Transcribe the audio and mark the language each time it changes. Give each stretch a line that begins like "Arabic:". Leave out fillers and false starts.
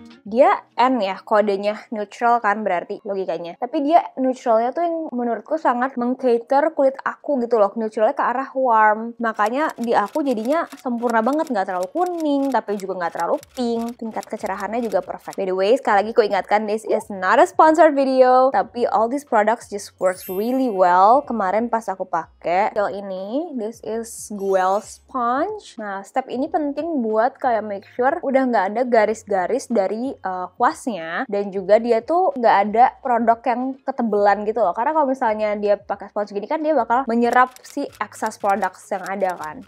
Indonesian: Dia N ya, kodenya neutral kan berarti logikanya. Tapi dia neutralnya tuh yang menurutku sangat meng-cater kulit aku gitu loh. Neutralnya ke arah warm. Makanya di aku jadinya sempurna banget. Nggak terlalu kuning, tapi juga nggak terlalu pink. Tingkat kecerahannya juga perfect.
English: By the way,
Indonesian: sekali lagi aku ingatkan,
English: this is not a sponsored video. Tapi all these products just works really well.
Indonesian: Kemarin pas aku pakai gel ini,
English: this is Guel Sponge.
Indonesian: Nah, step ini penting buat kayak
English: make sure
Indonesian: udah nggak ada garis-garis dari kuasnya, dan juga dia tuh nggak ada produk yang ketebelan gitu loh. Karena kalau misalnya dia pakai sponge gini kan dia bakal menyerap si
English: excess products
Indonesian: yang ada kan.